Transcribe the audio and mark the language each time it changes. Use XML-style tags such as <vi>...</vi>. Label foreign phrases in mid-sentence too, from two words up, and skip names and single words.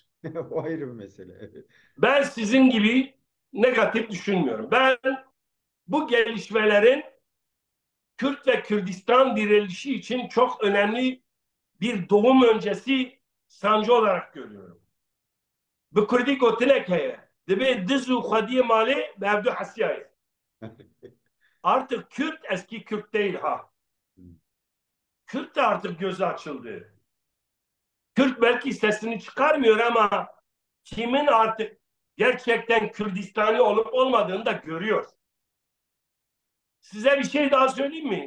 <tr>O ayrı bir mesele. Evet. Ben sizin gibi negatif düşünmüyorum. Ben bu gelişmelerin Kürt ve Kürdistan direnişi için çok önemli bir doğum öncesi sancı olarak görüyorum.</tr> <ku>Bi Kurdî gotinek heye. Dibe diz û xwediyê malê bi hevdû hesiyayê.</ku> <tr>Artık Kürt eski Kürt değil ha. Kürt de artık gözü açıldı. Kürt belki sesini çıkarmıyor ama kimin artık gerçekten Kürdistani olup olmadığını da görüyor. Size bir şey daha söyleyeyim mi?</tr>